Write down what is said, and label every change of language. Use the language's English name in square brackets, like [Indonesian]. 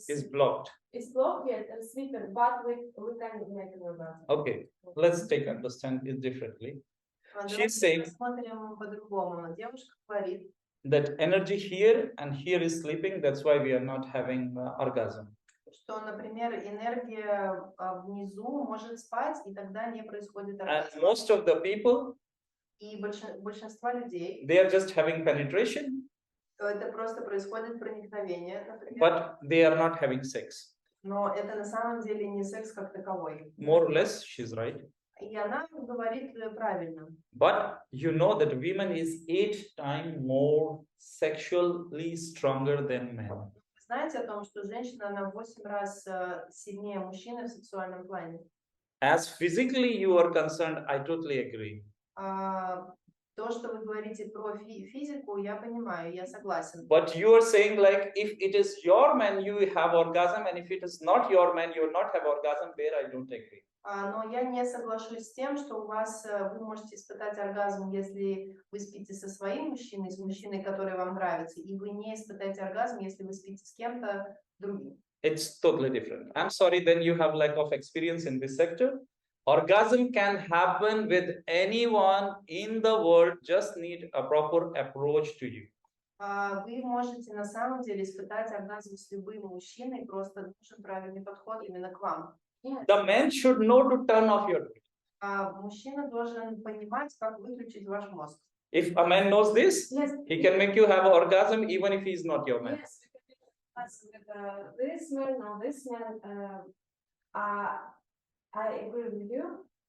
[English] is blocked. is blocked and sleeping, but we can make an orgasm. Okay, let's understand it differently. She's saying [Russian] Посмотрим по-другому. Девушка говорит, [English] that energy here and here is sleeping. That's why we are not having orgasm. [Russian] что, например, энергия внизу может спать, и тогда не происходит [English] And [Russian] оргазм. [English] most of the people, [Russian] И большинство людей, [English] they are just having penetration, [Russian] это просто происходит проникновение, например, [English] but they are not having sex. [Russian] но это на самом деле не секс как таковой. [English] More or less, she's right. [Russian] И она говорит правильно. [English] But you know that women is 8 times more sexually stronger than men. [Russian] Вы знаете о том, что женщина, она в 8 раз сильнее мужчины в сексуальном плане. [English] As physically you are concerned, I totally agree. [Russian] То, что вы говорите про физику, я понимаю, я согласен. [English] But you are saying like if it is your man, you have orgasm, and if it is not your man, you will not have orgasm. There I don't agree. [Russian] Но я не соглашусь с тем, что у вас вы можете испытать оргазм, если вы спите со своим мужчиной, с мужчиной, который вам нравится, и вы не испытаете оргазм, если вы спите с кем-то другим. [English] It's totally different. I'm sorry, then you have lack of experience in this sector. Orgasm can happen with anyone in the world, just need a proper approach to you. [Russian] Вы можете на самом деле испытать оргазм с любым мужчиной, просто нужен правильный подход именно к вам. [English] The man should know to turn off your brain. [Russian] Мужчина должен понимать, как выключить ваш мозг. [English] If a man knows this, Yes. he can make you have an orgasm even if he is not your man. Yes, with this man or this man, I agree with you.